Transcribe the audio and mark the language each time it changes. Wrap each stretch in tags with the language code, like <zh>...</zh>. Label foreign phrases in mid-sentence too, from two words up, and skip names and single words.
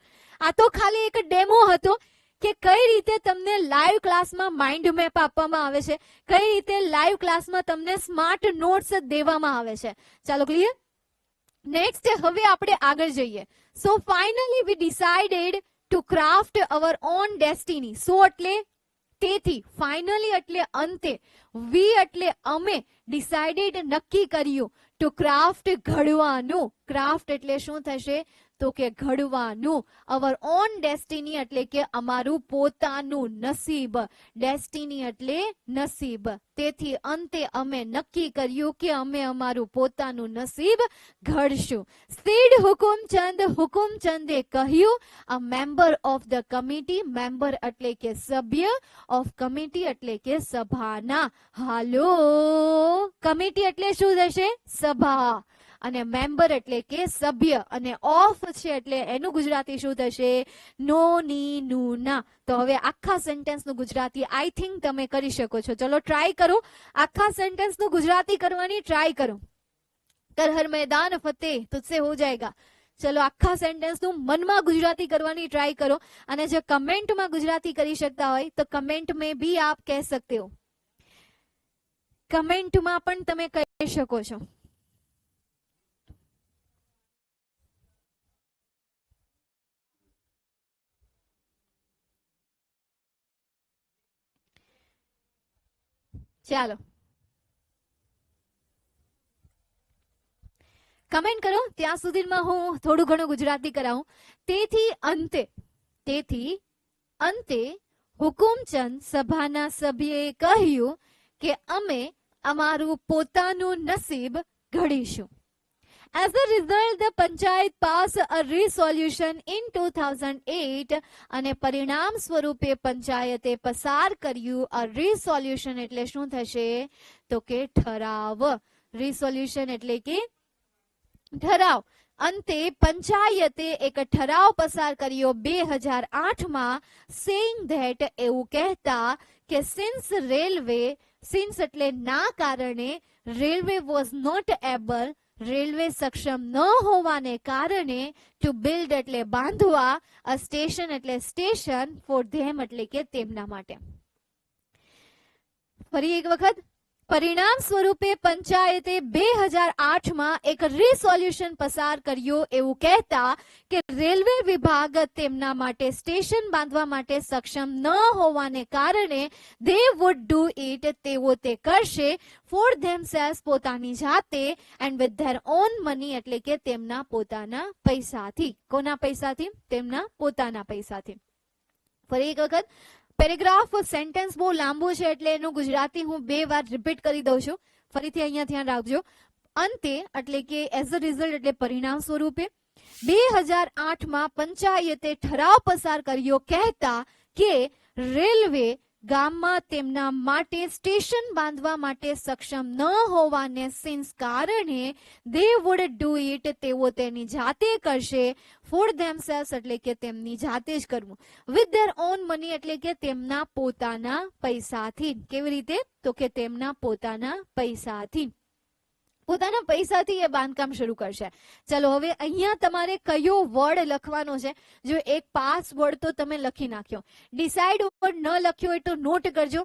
<gu>આ તો ખાલી એક ડેમો હતો કે કઈ રીતે તમને લાઈવ ક્લાસમાં માઇન્ડ મેપ આપવામાં આવે છે, કઈ રીતે લાઈવ ક્લાસમાં તમને સ્માર્ટ નોટ્સ દેવામાં આવે છે. ચાલો ક્લિયર? નેક્સ્ટ હવે આપણે આગળ જઈએ.</gu> <en>So finally we decided to craft our own destiny.</en> <gu>So એટલે તેથી, finally એટલે અંતે, we એટલે અમે, decided નક્કી કર્યું,</gu> <en>to craft ઘડવાનું.</en> <gu>craft એટલે શું થશે તો કે ઘડવાનું.</gu> <en>our own destiny</en> <gu>એટલે કે અમારું પોતાનું નસીબ. destiny એટલે નસીબ. તેથી અંતે અમે નક્કી કર્યું કે અમે અમારું પોતાનું નસીબ ઘડશું. said હુકુમચંદે કહ્યું,</gu> <en>a member of the committee, member</en> <gu>એટલે કે સભ્ય,</gu> <en>of committee</en> <gu>એટલે કે સભાના. હાલો, કમિટી એટલે શું થશે? સભા. અને મેમ્બર એટલે કે સભ્ય, અને ઓફ છે એટલે એનું ગુજરાતી શું થશે? નો ની નું ના. તો હવે આખા સેન્ટેન્સનું ગુજરાતી</gu> <en>I think</en> <gu>તમે કરી શકો છો. ચલો ટ્રાય કરો, આખા સેન્ટેન્સનું ગુજરાતી કરવાની ટ્રાય કરો.</gu> <hi>कर हर मैदान फ़तेह तुझसे हो जाएगा.</hi> <gu>ચલો આખા સેન્ટેન્સનું મનમાં ગુજરાતી કરવાની ટ્રાય કરો, અને જો કમેન્ટમાં ગુજરાતી કરી શકતા હોય તો કમેન્ટ</gu> <hi>में भी आप कह सकते हो.</hi> <gu>કમેન્ટમાં પણ તમે કહી શકો છો. ચાલો કમેન્ટ કરો, ત્યાં સુધીમાં હું થોડું ઘણું ગુજરાતી કરાવું. તેથી અંતે હુકુમચંદ સભાના સભ્યએ કહ્યું કે અમે અમારું પોતાનું નસીબ ઘડીશું.</gu> <en>As a result, the Panchayat passed a resolution in 2008</en> <gu>અને પરિણામ સ્વરૂપે પંચાયતે પસાર કર્યું</gu> <en>a resolution</en> <gu>એટલે શું થશે તો કે ઠરાવ. resolution એટલે કે ઠરાવ. અંતે પંચાયતે એક ઠરાવ પસાર કર્યો 2008માં</gu> <en>saying that</en> <gu>એવું કહેતા કે since એટલે ના કારણે રેલવે</gu> <en>was not able</en> <gu>રેલવે સક્ષમ ન હોવાને કારણે</gu> <en>to build</en> <gu>એટલે બાંધવા</gu> <en>a station</en> <gu>એટલે સ્ટેશન</gu> <en>for them</en> <gu>એટલે કે તેમના માટે. ફરી એક વખત પરિણામ સ્વરૂપે પંચાયતે 2008માં એક રિસોલ્યુશન પસાર કર્યું એવું કહેતા કે રેલવે વિભાગ તેમના માટે સ્ટેશન બાંધવા માટે સક્ષમ ન હોવાને કારણે</gu> <en>they would do it</en> <gu>તેઓ તે કરશે</gu> <en>for themselves</en> <gu>પોતાની જાતે</gu> <en>and with their own money</en> <gu>એટલે કે તેમના પોતાના પૈસાથી. કોના પૈસાથી? તેમના પોતાના પૈસાથી. ફરી એક વખત પેરેગ્રાફ સેન્ટેન્સ બહુ લાંબુ છે એટલે એનું ગુજરાતી હું 2 વાર રિપીટ કરી દઉં છું. ફરીથી અહીંયા ધ્યાન રાખજો. અંતે એટલે કે</gu> <en>As a result</en> <gu>એટલે પરિણામ સ્વરૂપે 2008માં પંચાયતે ઠરાવ પસાર કર્યો કહેતા કે રેલવે ગામમાં તેમના માટે સ્ટેશન બાંધવા માટે સક્ષમ ન હોવાને સિન્સ કારણે</gu> <en>they would do it</en> <gu>તેઓ તેની જાતે કરશે</gu> <en>for themselves</en> <gu>એટલે કે તેમની જાતે જ કરવું</gu> <en>with their own money</en> <gu>એટલે કે તેમના પોતાના પૈસાથી. કેવી રીતે? તો કે તેમના પોતાના પૈસાથી. પોતાના પૈસાથી એ બાંધકામ શરૂ કરશે. ચલો હવે અહીંયા તમારે કયો વર્ડ લખવાનો છે. જો એક પાસ વર્ડ તો તમે લખી નાખ્યો, ડિસાઇડ વર્ડ ન લખ્યો હોય તો નોટ કરજો.</gu>